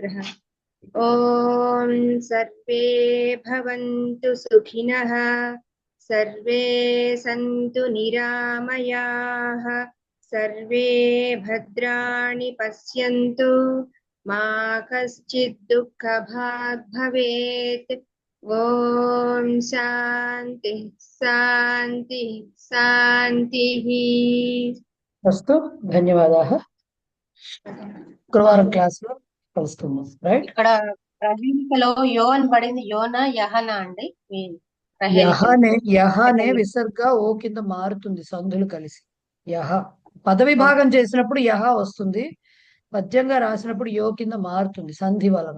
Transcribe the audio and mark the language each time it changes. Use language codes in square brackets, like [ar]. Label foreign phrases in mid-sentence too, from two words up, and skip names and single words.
[sa] ओम सर्वे भवन्तु सुखिनः, सर्वे सन्तु निरामयाः, सर्वे भद्राणि पश्यन्तु, मा कश्चित् दुःखभाग् भवेत्। ओम शांति शांति शांतिः। अस्तु, [te] ధన్యవాదాः. శుక్రవారం క్లాస్ లో కలుస్తున్నాం. రైట్. ఇక్కడ ప్రహేళికలో యో అని పడింది, యోనా యహనా అండి? మీ యహనే విసర్గ ఓ కింద మారుతుంది సంధులు కలిసి. యహ పదవి భాగం చేసినప్పుడు యహ వస్తుంది, పద్యంగా రాసినప్పుడు యో కింద మారుతుంది సంధి వలన.